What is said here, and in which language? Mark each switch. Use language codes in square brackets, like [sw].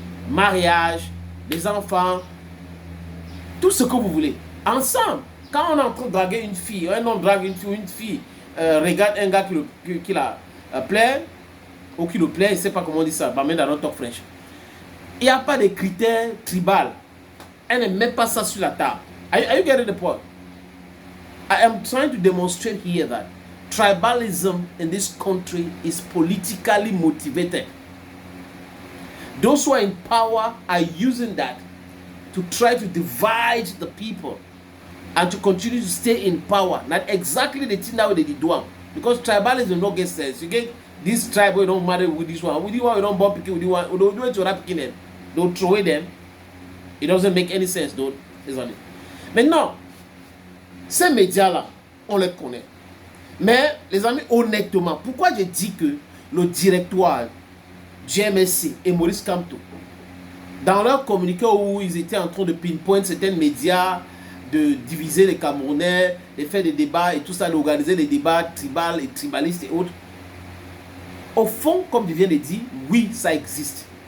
[fr] Mariage, des enfants, tout ce que vous voulez. Ensemble. Quand on est en train de draguer une fille, un homme drague une fille, regarde un gars qui la plaît, ou qui le plaît, je ne sais pas comment on dit ça, mais dans notre [en] talk French. [fr] Il n'y a pas de critères tribal. Elle ne met pas ça sur la table. [en] Are you getting the point? I am trying to demonstrate here that tribalism in this country is politically motivated. Those who are in power are using that to try to divide the people and to continue to stay in power. Not exactly the thing that they did one. Because tribalism don't get sense. You get this tribe, we don't marry with this one. With this one, we don't bump with this one. We don't do it to rap them. Don't throw away them. It doesn't make any sense, though, isn't it? [fr] Maintenant, ces médias-là, on les connaît. Mais, les amis, honnêtement, pourquoi je dis que le directoire du MSC et Maurice Kamto, dans leur communiqué où ils étaient en train de pinpoint certains médias, de diviser les Camerounais, de faire des débats et tout ça, d'organiser des débats tribal et tribalistes et autres, au fond, comme je viens de dire, oui, ça existe.